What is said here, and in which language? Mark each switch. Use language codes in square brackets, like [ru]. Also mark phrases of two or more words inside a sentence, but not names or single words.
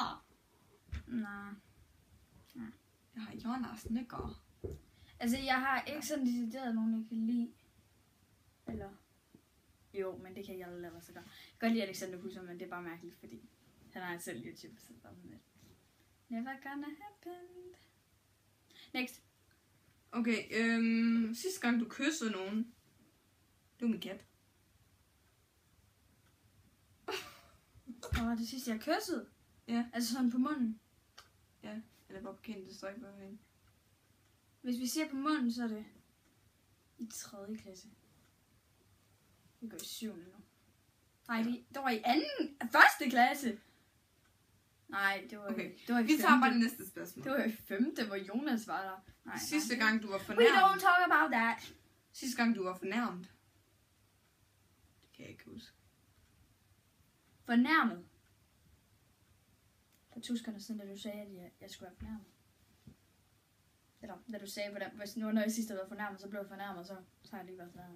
[da] Nej. Jeg har Jonas Nikker. Altså, jeg har ikke sådan decideret nogen, jeg kan lide. Eller... Jo, men det kan jeg aldrig lade så godt. Jeg kan godt lide Alexander Husser, men det er bare mærkeligt, fordi han har selv YouTube, så bare med det. [en] Never gonna happen. Next. [da] Okay, sidste gang du kyssede nogen, det var min kat. Det sidste jeg kyssede? Ja. Altså sådan på munden? Ja, eller bare på kinden, det står ikke bare herinde. Hvis vi siger på munden, så er det i 3. klasse. Vi går i 7. nu. Nej, det var i 1. klasse. Nej, det var okay. Det var i vi tager bare det næste spørgsmål. Det var i 5. hvor Jonas var der. Nej, sidste gang du var [en] We [da] fornærmet. [en] don't talk about that. [da] Sidste gang du var fornærmet. Det kan jeg ikke huske. Fornærmet? For 2 sekunder siden, da du sagde, at jeg skulle være fornærmet. Eller, da du sagde, hvordan, hvis nu når jeg sidst havde været fornærmet, så blev jeg fornærmet, så har jeg lige været fornærmet.